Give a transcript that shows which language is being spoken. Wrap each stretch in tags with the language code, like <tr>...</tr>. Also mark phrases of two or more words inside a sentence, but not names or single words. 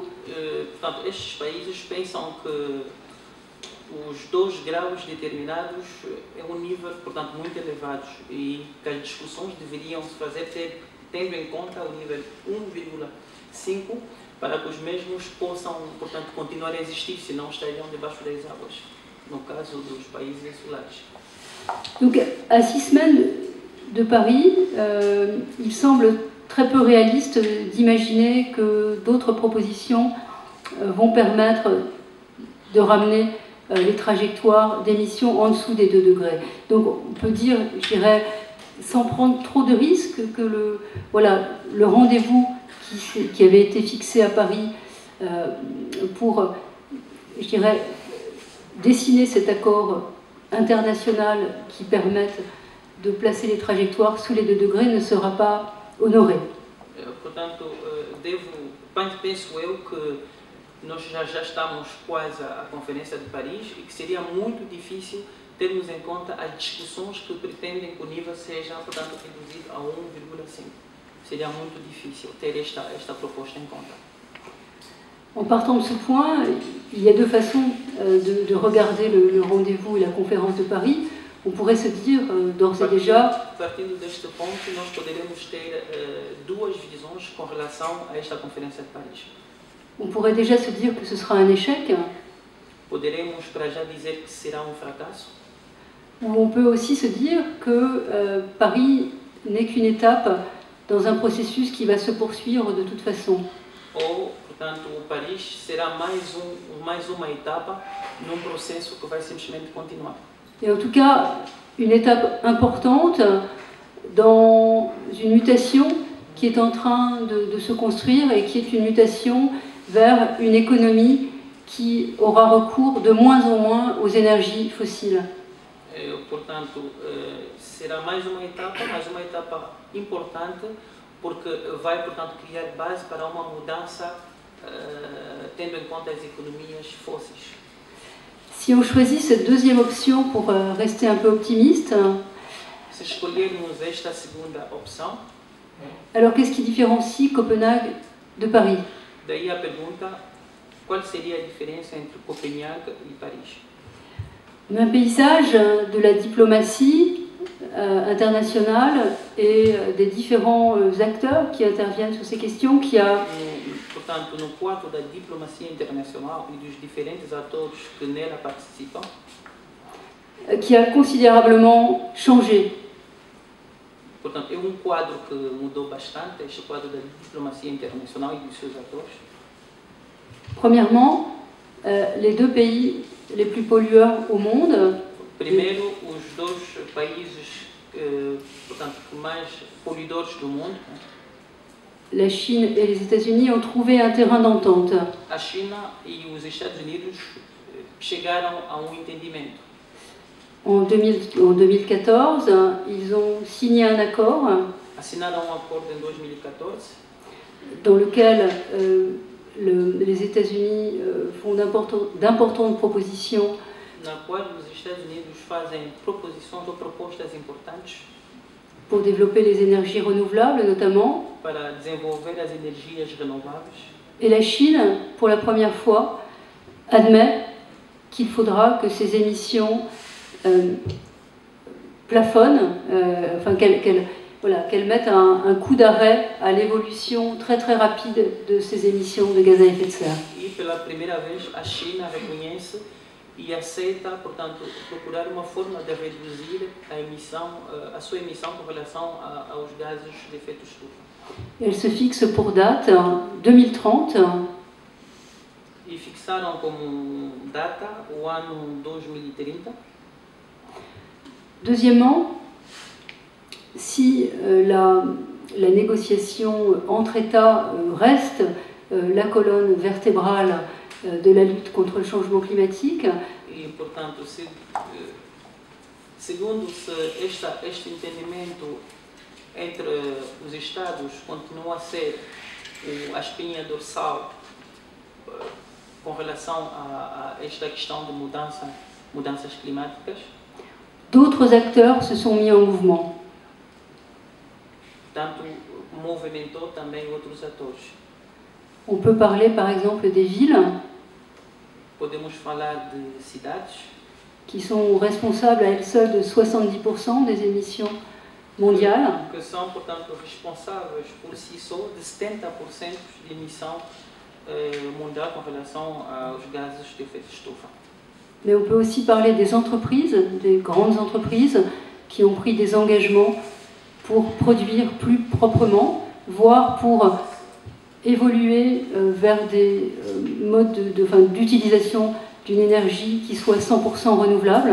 <pt>Portanto, estes países pensam que os 2 graus determinados é nível, portanto, muito elevado e que as discussões deveriam se fazer tendo em conta o nível 1,5 para que os mesmos possam, portanto, continuar a existir, senão estariam debaixo das águas, no caso dos países insulares.</pt> <fr>Donc, à 6 semaines de Paris, il semble très peu réaliste d'imaginer que d'autres propositions vont permettre de ramener les trajectoires d'émissions en dessous des 2 degrés. Donc on peut dire, je dirais, sans prendre trop de risques, que le rendez-vous qui avait été fixé à Paris pour, je dirais, dessiner cet accord international qui permette de placer les trajectoires sous les 2 degrés ne sera pas honoré.</fr> <pt>Portanto, penso eu que nós já estamos quase à Conferência de Paris e que seria muito difícil termos em conta as discussões que pretendem que o nível seja, portanto, reduzido a 1,5. Seria muito difícil ter esta proposta em conta.</pt> <fr>En partant de ce point, il y a 2 façons de regarder le rendez-vous et la conférence de Paris. On pourrait se dire d'ores et déjà...</fr> <pt>Partindo deste ponto, nós poderemos ter 2 visões com relação a esta Conferência de Paris.</pt> <fr>On pourrait déjà se dire que ce sera un échec.</fr> <pt>Poderemos para já dizer que será fracasso.</pt> <fr>Ou on peut aussi se dire que Paris n'est qu'une étape dans un processus qui va se poursuivre de toute façon.</fr> <pt>Ou, portanto, Paris será mais uma etapa num processo que vai simplesmente continuar.</pt> <fr>Et en tout cas, une étape importante dans une mutation qui est en train de se construire et qui est une mutation vers une économie qui aura recours de moins en moins aux énergies fossiles.</fr> <pt>Portanto, será mais uma etapa importante, porque vai, portanto, criar base para uma mudança tendo em conta as economias fósseis.</pt> <fr>Si on choisit cette deuxième option pour rester un peu optimiste,</fr> <pt>se escolhermos esta segunda opção,</pt> <fr>alors qu'est-ce qui différencie Copenhague de Paris?</fr> <pt>Daí a pergunta, qual seria a diferença entre Copenhague e Paris?</pt> <fr>Un paysage de la diplomatie internationale et des différents acteurs qui interviennent sur ces questions, qui a</fr> <pt>Portanto, no quadro da diplomacia internacional e dos diferentes atores que nela participam,</pt> <fr>qui a considérablement changé.</fr> <pt>portanto, é quadro que mudou bastante, este quadro da diplomacia internacional e dos seus atores.</pt> <fr>Premièrement, les deux pays les plus pollueurs au monde,</fr> <pt>Primeiro, os dois países portanto, mais poluidores do mundo,</pt> <fr>la Chine et les États-Unis, ont trouvé un terrain d'entente.</fr> <pt>a China e os Estados Unidos chegaram a entendimento.</pt> <fr>En 2014, ils ont signé un accord</fr> <pt>Assinaram acordo em 2014,</pt> <fr>dans lequel les États-Unis font d'importantes propositions</fr> <pt>na qual os Estados Unidos fazem proposições ou propostas importantes</pt> <fr>pour développer les énergies renouvelables notamment.</fr> <pt>para desenvolver as energias renováveis.</pt> <fr>Et la Chine, pour la première fois, admet qu'il faudra que ces émissions plafonnent, enfin qu'elles mettent un coup d'arrêt à l'évolution très très rapide de ces émissions de gaz à effet de serre.</fr> <pt>E pela primeira vez a China reconhece e aceita, portanto, procurar uma forma de reduzir a sua emissão com relação aos gases de efeito estufa.</pt> <fr>Elle se fixe pour date 2030</fr> <pt>E fixaram como data o ano 2030.</pt> <fr>Deuxièmement, si la négociation entre États reste la colonne vertébrale de la lutte contre le changement climatique,</fr> <pt>E, portanto, segundo este entendimento entre os Estados continua a ser a espinha dorsal com relação a esta questão de mudanças climáticas,</pt> <fr>d'autres acteurs se sont mis en mouvement.</fr> <pt>tanto movimentou também outros atores.</pt> <fr>On peut parler par exemple des villes</fr> <pt>Podemos falar de cidades</pt> <fr>qui sont responsables à elles seules de 70% des émissions mondiales,</fr> <pt>que são, portanto, responsáveis por si só de 70% de emissão mundial com relação aos gases de efeito estufa.</pt> <fr>mais on peut aussi parler des entreprises, des grandes entreprises qui ont pris des engagements pour produire plus proprement, voire pour évoluer vers des modes d'utilisation d'une énergie qui soit 100% renouvelable.</fr>